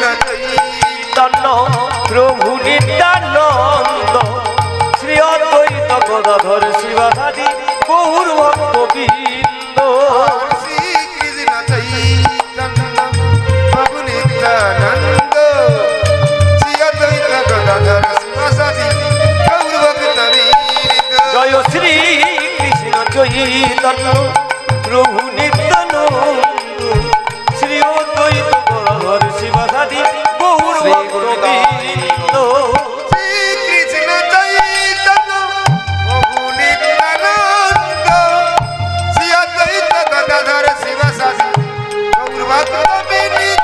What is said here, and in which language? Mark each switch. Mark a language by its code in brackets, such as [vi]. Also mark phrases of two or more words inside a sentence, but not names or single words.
[sa] चैतन्य प्रभु नित्यानंद श्री अद्वैत गदाधर श्रीवासादि गौर भक्तबृंद। श्री कृष्ण चैतन्य प्रभु नित्यानंद श्री अद्वैत गदाधर श्रीवासादि गौर চৈতন্য প্রভু নিত্যানন্দ শ্রী অদ্বৈত গদাধর শিবাসাদি গৌর ভক্তবৃন্দ শ্রীকৃষ্ণ চৈতন্য প্রভু নিত্যানন্দ শ্রী অদ্বৈত গদাধর শিবাসাদি গৌর ভক্তবৃন্দ